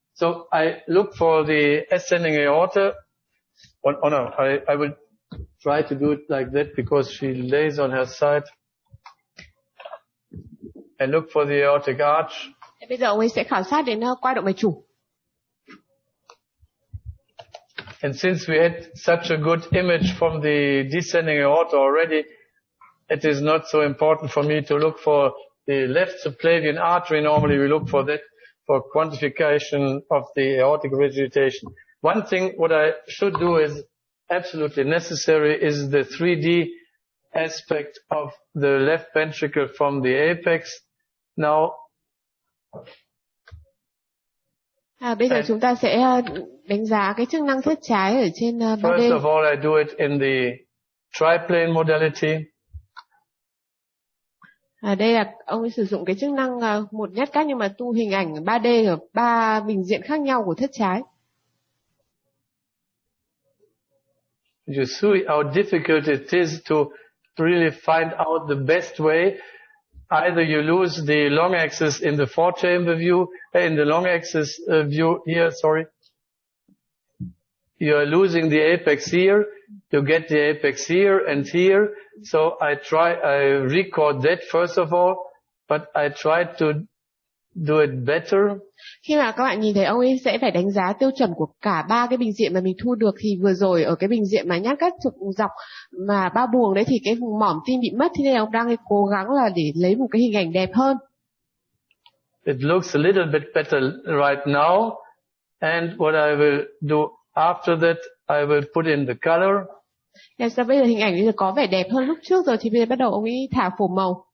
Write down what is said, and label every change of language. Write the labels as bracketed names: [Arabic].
[English] So I look for the ascending aorta. Oh no, I will try to do it like that because she lays on her side. I look for the aortic arch. [Vietnamese] Bây giờ ông ấy sẽ khảo sát đến qua động mạch chủ. [English] And since we had such a good image from the descending aorta already, it is not so important for me to look for the left subclavian artery. Normally we look for that for quantification of the aortic regurgitation. One thing what I should do is absolutely necessary is the 3D aspect of the left ventricle from the apex. Now, [Vietnamese] bây giờ chúng ta sẽ đánh giá cái chức năng thất trái ở trên 3D. [English] First of all, I do it in the triplane modality. [Vietnamese] Đây là ông ấy sử dụng cái chức năng một nhát cắt nhưng mà tu hình ảnh 3D ở 3 bình diện khác nhau của thất trái. [English] You see how difficult it is to really find out the best way. Either you lose the long axis in the four chamber view, in the long axis view here, sorry. You are losing the apex here, you get the apex here and here. So I record that first of all, but I try to do it better. [Vietnamese] Khi mà các bạn nhìn thấy ông ấy sẽ phải đánh giá tiêu chuẩn của cả ba cái bình diện mà mình thu được, thì vừa rồi ở cái bình diện mà nhát cắt trục dọc mà 3 buồng đấy thì cái vùng mỏm tim bị mất, thế nên ông đang cố gắng là để lấy một cái hình ảnh đẹp hơn. [English] It looks a little bit better right now, and what I will do after that, I will put in the color. [Vietnamese] Bây giờ hình ảnh bây giờ có vẻ đẹp hơn lúc trước rồi, thì bây giờ bắt đầu ông ấy thả phổ màu.